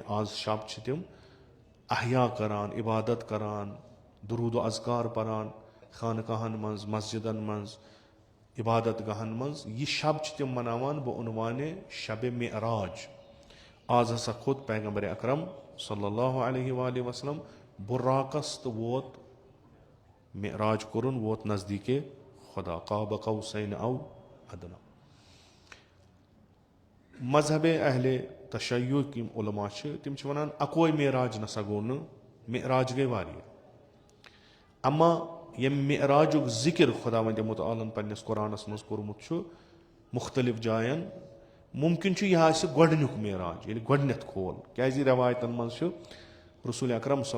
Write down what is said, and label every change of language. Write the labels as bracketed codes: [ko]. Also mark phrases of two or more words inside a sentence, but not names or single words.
[ks] آز شب چھِ تِم احیا کران عبادت کران درود و اذکار پران خانقاہن منٛز مسجدن منٛز عبادت گاہن منٛز یہِ شب چھِ تِم مناوان بعنوانِ شبِ معراج آز ہسا کھوٚت پیغمبر اکرم [ar] صلی اللہ علیہ وآلہ وسلم [ks] بُراقس تہٕ ووت معراج کوٚرُن ووت نزدیٖکے خدا [ar] قاب قوسین او ادنا [ks] مذہبِ اہلِ تشیعُک یِم علما چھِ تِم چھِ ونان اکوے معراج نسا گوٚو نہٕ معراج گٔے واریاہ اما ییٚمہِ معراجُک ذِکر خۄداوندِ مُتعالن پننِس قرآنس منٛز کوٚرمُت چھُ مُختلف جاین مُمکِن چھُ یہِ آسہِ گۄڈنیُک معراج ییٚلہِ گۄڈنیتھ کھول کیازِ رٮ۪وایتن منٛز چھُ رسوٗلِ اکرم صلی